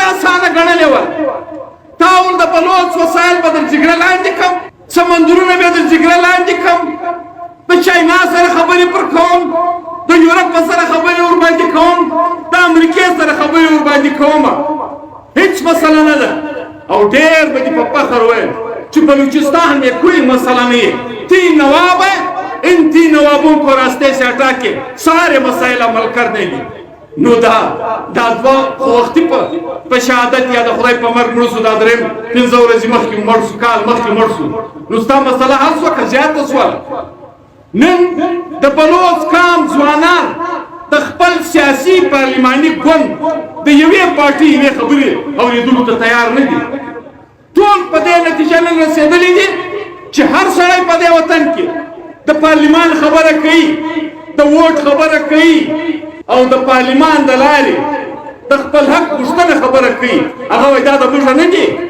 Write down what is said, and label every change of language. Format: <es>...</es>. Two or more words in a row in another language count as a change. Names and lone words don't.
<ps>اسانه ګڼلې وه تا ول د بلوڅ وسایل به در جګړه لاندې کړم سمندرونه به در جګړه لاندې کړم د چاینا سره خبرې پر کوم د یورپ سره خبرې ورباندې کوم د امریکې سره خبرې ورباندې کوم هیڅ مسله نه ده او ډېر به دې په فخر ویل چې</ps> <ur>بلوچستان میں کوئی مسئلہ نہیں ہے 3 نواب ہے ان 3 نوابوں کو راستے سے ہٹا کے سارے مسائل عمل کر دیں گے</ur> <ps>نو دا دوا وختي په شهادت یا د خدای په مرګ مړ شو دا درېم 15 ورځې مخکې مړ شو کال مخکې مړ شو نو ستا مسله حل شوه که زیاته شوه نن د بلوڅ قام ځوانان د خپل سیاسي پارلماني ګوند د یوې پارټۍ یوې خبرې اورېدلو ته تیار نه دي ټول په دې نتیجه نن رسېدلي دي چې هر سړی په دې وطن کې د پارلمان خبره کوي د ووټ خبره کوي او د پارلمان د لارې د خپل حق غوښتنه خبره کوي هغه وایي دا د موږ نه دي</ps>